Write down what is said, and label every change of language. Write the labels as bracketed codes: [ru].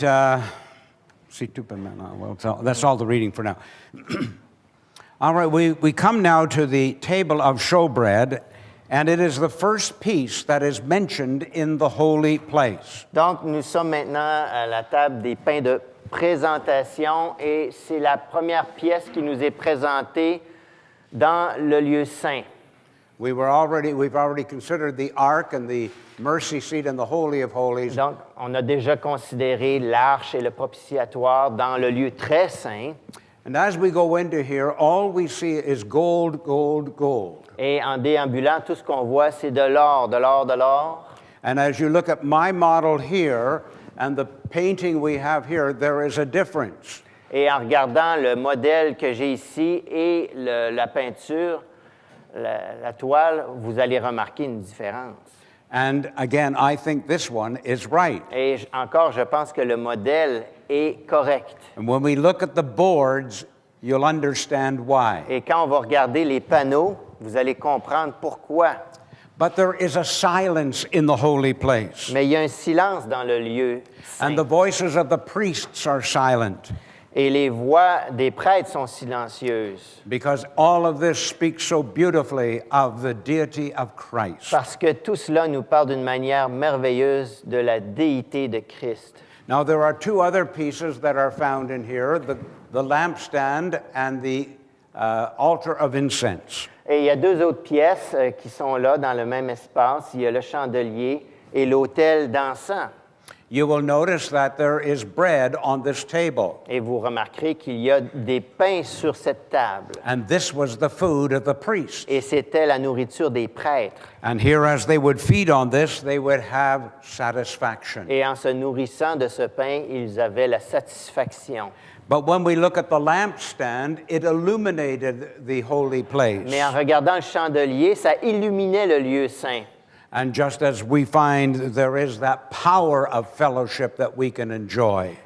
[en] See, well, that's all the reading for now. All right, we come now to the table of showbread, and it is the first piece that is mentioned in the holy place. [fr] Donc, nous sommes maintenant à la table des pains de présentation et c'est la première pièce qui nous est présentée dans le lieu saint. [en] We've already considered the ark and the mercy seat and the holy of holies. [fr] Donc, on a déjà considéré l'arche et le propitiatoire dans le lieu très saint. [en] And as we go into here, all we see is gold, gold, gold. [fr] Et en déambulant, tout ce qu'on voit, c'est de l'or, de l'or, de l'or. [en] And as you look at my model here and the painting we have here, there is a difference. [fr] Et en regardant le modèle que j'ai ici et la peinture, la toile, vous allez remarquer une différence. [en] And again, I think this one is right. [fr] Et encore, je pense que le modèle est correct. [en] And when we look at the boards, you'll understand why. [fr] Et quand on va regarder les panneaux, vous allez comprendre pourquoi. [en] But there is a silence in the holy place. [fr] Mais il y a un silence dans le lieu saint. [en] And the voices of the priests are silent. [fr] Et les voix des prêtres sont silencieuses. [en] Because all of this speaks so beautifully of the deity of Christ. [fr] Parce que tout cela nous parle d'une manière merveilleuse de la déité de Christ. [en] Now, there are two other pieces that are found in here, the lampstand and the altar of incense. [fr] Et il y a deux autres pièces qui sont là dans le même espace. Il y a le chandelier et l'autel d'encens. [en] You will notice that there is bread on this table. [fr] Et vous remarquerez qu'il y a des pains sur cette table. [en] And this was the food of the priests. [fr] Et c'était la nourriture des prêtres. [en] And here, as they would feed on this, they would have satisfaction. [fr] Et en se nourrissant de ce pain, ils avaient la satisfaction. [en] But when we look at the lampstand, it illuminated the holy place. [fr] Mais en regardant le chandelier, ça illuminait le lieu saint. [en] And just as we find there is that power of fellowship that we can enjoy.